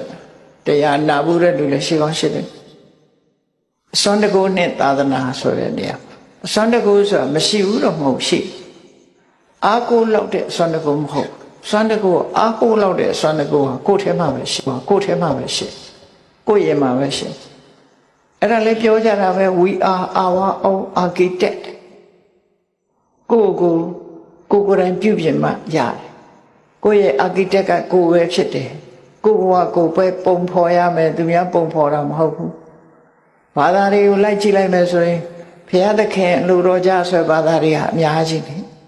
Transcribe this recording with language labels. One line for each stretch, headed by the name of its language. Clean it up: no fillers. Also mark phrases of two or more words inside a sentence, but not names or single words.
Burmese: တရားနာဘူးတဲ့လူလည်းရှိကောင်းရှိတယ်အစွမ်းတကူနဲ့သာသနာဆိုတဲ့နေရာအစွမ်းတကူဆိုတာမရှိဘူးတော့မဟုတ်ရှိအာကိုလောက် တဲ့အစွမ်းတကူမဟုတ်စွမ်းတကူအာကိုလောက်တဲ့အစွမ်းတကူဟာကိုယ်ထဲမှာပဲရှိကိုယ်ထဲမှာပဲရှိကိုယ်ရဲ့မှာပဲရှိအဲ့ဒါလည်းပြောကြတာပဲ
English: we are our own architect
Burmese: ကိုယ်တိုင်ပြုပြင်မှရတယ်ကိုယ့်ရဲ့ architect ကကိုယ်ပဲဖြစ်တယ်ကိုယ်ပဲပုံဖော်ရမယ်သူများပုံဖော်တာမဟုတ်ဘူးဘာသာတွေကိုလိုက်ကြည့်လိုက်မယ်ဆိုရင်ဘုရားသခင်လူတော်ကြဆိုဘာသာတွေကအများကြီးတယ်